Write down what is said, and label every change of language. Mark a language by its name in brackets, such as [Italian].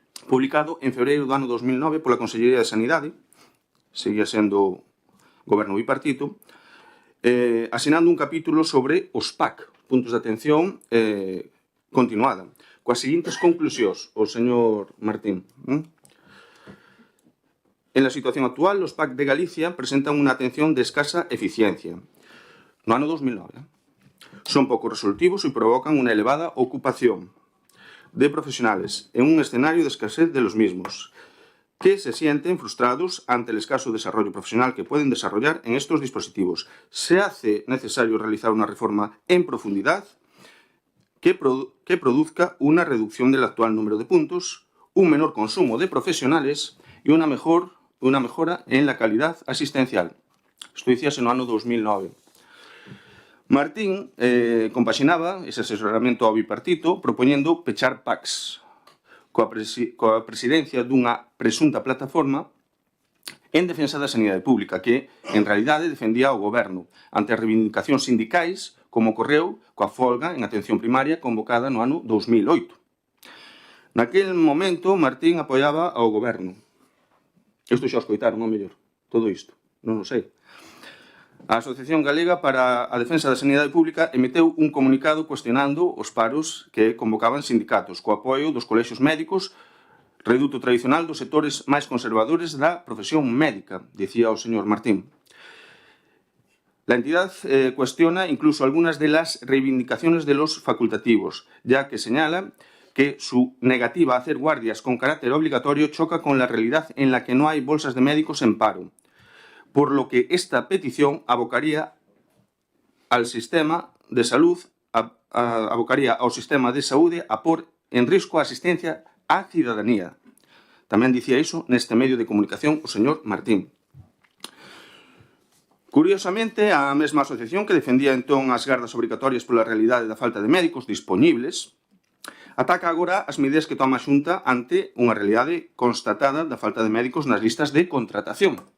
[Galician] publicado en febreiro do ano 2009 pola Consellería de Sanidade, seguía sendo goberno bipartito, asinando un capítulo sobre os PAC, puntos de atención continuada, coas seguintes conclusións, o señor Martín. [Spanish] En la [Galician] situación actual, os PAC de Galicia presentan unha atención de escasa eficiencia. No ano 2009. Son pouco resolutivos e provocan unha elevada ocupación de [Spanish] profesionales en un escenario de escasez de los mismos, que se sienten frustrados ante el escaso desarrollo profesional que pueden desarrollar en estos dispositivos. Se hace necesario realizar una reforma en profundidad que produzca una reducción del actual número de puntos, un menor consumo de profesionales y una mejora en la calidad asistencial. [Galician] Isto dicíase no ano 2009. Martín compaxinaba ese asesoramento ao bipartito propoñendo pechar PACs, coa presidencia dunha presunta plataforma en defensa da sanidade pública que, en realidade, defendía o goberno ante as reivindicacións sindicais, como ocorreu coa folga en atención primaria convocada no ano 2008. Naquel momento, Martín apoiaba ao goberno. Isto xa o escoitaron, ao mellor, todo isto, non o sei. A Asociación Galega para a Defensa da Sanidade Pública emiteu un comunicado cuestionando os paros que convocaban sindicatos, co apoio dos colexios médicos, reduto tradicional dos sectores máis conservadores da profesión médica, dicía o señor Martín. [Spanish] La entidad cuestiona incluso algunas de las reivindicaciones de los facultativos, ya que señala que su negativa a hacer guardias con carácter obligatorio choca con la realidad en la que no hay bolsas de médicos en paro, por lo que esta petición abocaría al sistema de salud, [Galician] abocaría ao sistema de saúde a pôr en risco a asistencia á cidadanía. Tamén dicía iso neste medio de comunicación o señor Martín. Curiosamente, a mesma asociación que defendía entón as gardas obrigatorias pola realidade da falta de médicos dispoñibles, ataca agora as medidas que toma a Xunta ante unha realidade constatada da falta de médicos nas listas de contratación.